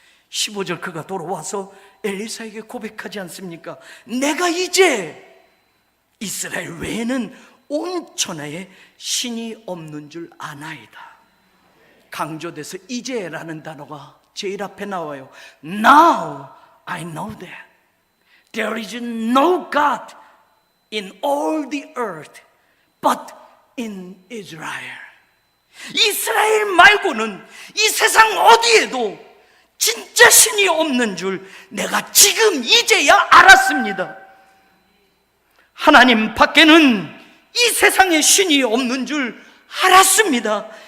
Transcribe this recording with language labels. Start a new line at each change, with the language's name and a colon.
Korean: 15절 그가 돌아와서 엘리사에게 고백하지 않습니까? 내가 이제 이스라엘 외에는 온 천하에 신이 없는 줄 아나이다. 강조돼서 이제라는 단어가 제일 앞에 나와요.
English: Now I know that there is no God in all the earth but in Israel.
Korean: 이스라엘 말고는 이 세상 어디에도 진짜 신이 없는 줄 내가 지금 이제야 알았습니다. 하나님 밖에는 이 세상에 신이 없는 줄 알았습니다.